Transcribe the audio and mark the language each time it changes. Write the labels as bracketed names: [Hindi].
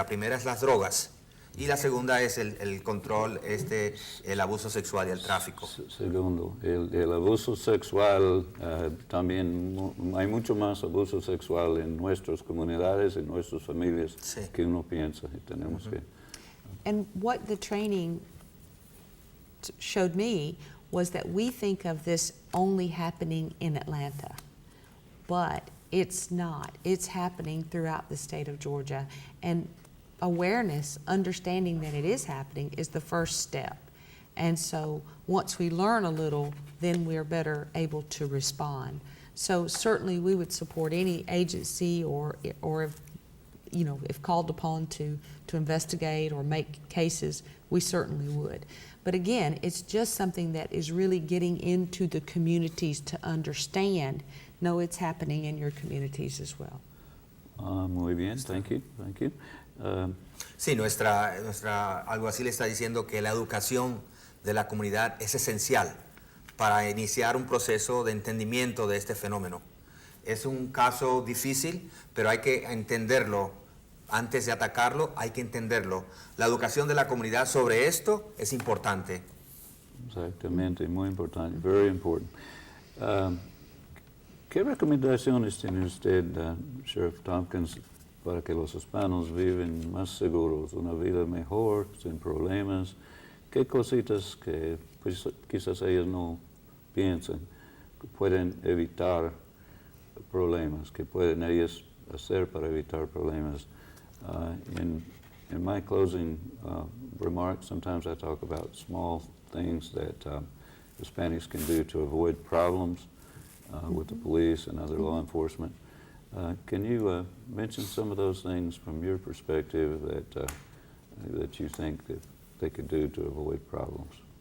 [Spanish] La primera es las drogas y la segunda es el control, el abuso sexual y el tráfico. Segundo, el abuso sexual, también hay mucho más abuso sexual en nuestras comunidades, en nuestras familias, que uno piensa, y tenemos que... [English] And what the training showed me was that we think of this only happening in Atlanta, but it's not. It's happening throughout the state of Georgia. And awareness, understanding that it is happening, is the first step. And so once we learn a little, then we're better able to respond. So certainly we would support any agency or if, you know, if called upon to investigate or make cases, we certainly would. But again, it's just something that is really getting into the communities to understand. No, it's happening in your communities as well. [Spanish] Muy bien, [English] thank you. [Spanish] Sí, nuestra alguacil está diciendo que la educación de la comunidad es esencial para iniciar un proceso de entendimiento de este fenómeno. Es un caso difícil, pero hay que entenderlo. Antes de atacarlo, hay que entenderlo. La educación de la comunidad sobre esto es importante. Exactamente, muy importante, [English] very important. [Spanish] ¿Qué recomendaciones tiene usted, Sheriff Tompkins, para que los hispanos viven más seguros, una vida mejor, sin problemas? ¿Qué cositas que pues, quizás ellos no piensan que pueden evitar problemas, que pueden ellos hacer para evitar problemas? [English] In my closing remarks, sometimes I talk about small things that Hispanics can do to avoid problems with the police and other law enforcement. Can you mention some of those things from your perspective that you think that they could do to avoid problems?